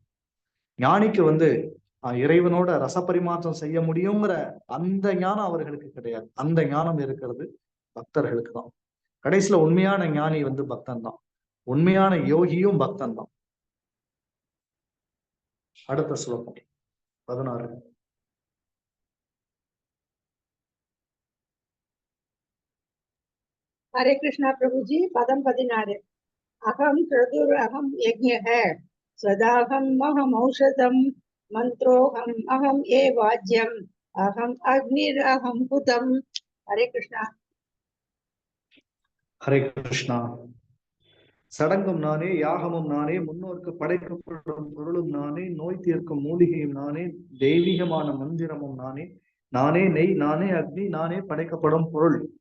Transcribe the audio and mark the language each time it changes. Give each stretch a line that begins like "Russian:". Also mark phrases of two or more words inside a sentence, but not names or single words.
Tamil: ஞானிக்கு இறைவனோட ரசப்பரிமாற்றம் செய்ய முடியுங்கிற அந்த ஞானம் அவர்களுக்கு கிடையாது. அந்த ஞானம் இருக்கிறது பக்தர்களுக்கு தான். கடைசியில உண்மையான ஞானி பக்தன் தான். உண்மையான யோகியும் பக்தன் தான். அடுத்த ஸ்லோகம் 16.
Hindi: हरे कृष्णा प्रभु जी पदम
Sanskrit: 16 अहम क्रतुर अहम यज्ञः सदाहम महम औषधम मंत्रोहम अहम ये वाज्यम अहम अग्निर अहम हुतम. हरे कृष्णा.
Tamil: ஹரே கிருஷ்ணா. சடங்கும் நானே, யாகமும் நானே, முன்னோருக்கு படைக்கப்படும் பொருளும் நானே, நோய் தீர்க்கும் மூலிகையும் நானே, தெய்வீகமான மந்திரமும் நானே, நானே நெய், நானே அக்னி, நானே படைக்கப்படும் பொருள்.